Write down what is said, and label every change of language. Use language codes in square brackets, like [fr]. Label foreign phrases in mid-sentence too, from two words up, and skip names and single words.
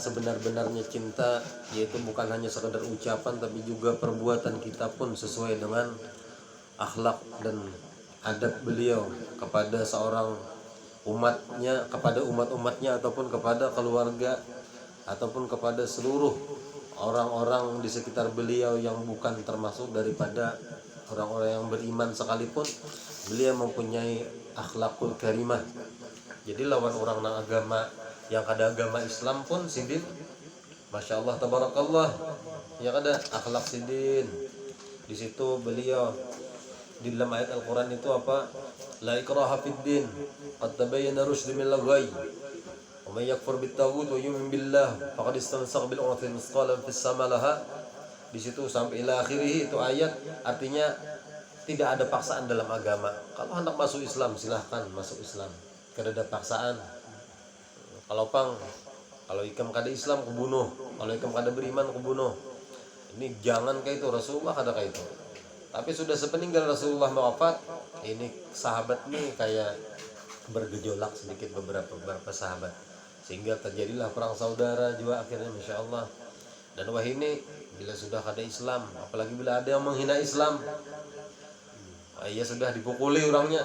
[id] sebenar-benarnya cinta, yaitu bukan hanya sekadar ucapan tapi juga perbuatan kita pun sesuai dengan akhlak dan adab beliau kepada seorang umatnya, kepada umat-umatnya ataupun kepada keluarga ataupun kepada seluruh orang-orang di sekitar beliau yang bukan termasuk daripada orang-orang yang beriman sekalipun, beliau mempunyai [ar] الأخلاق الكريمة. [bjn] Jadi lawan orang nang agama yang kada agama Islam pun sidin, [ar] ما شاء الله تبارك الله, [bjn] yang ada akhlak sidin. [id] Di situ beliau di dalam ayat Al-Quran itu apa? [ar] لا إكراه في الدين، قد تبين الرشد من الغي. ومن يكفر بالطاغوت ويؤمن بالله فقد استمسك بالعروة الوثقى لا انفصام لها. [id] Di situ sampai [ar] إلى آخره [id] itu ayat, artinya tidak ada paksaan dalam agama. Kalau hendak masuk Islam silahkan masuk Islam, [bjn] kada ada paksaan. Kalau ikam kada Islam kubunuh, kalau ikam kada beriman kubunuh. Ini jangan kayak itu, Rasulullah kada kayak itu. [id] Tapi sudah sepeninggal Rasulullah wafat, ini sahabat nih kayak bergejolak sedikit beberapa sahabat, sehingga terjadilah perang saudara juga akhirnya, [ar] ما شاء الله. [id] Dan wah ini bila sudah ada Islam, apalagi bila ada yang menghina Islam, ya sudah dipukuli orangnya.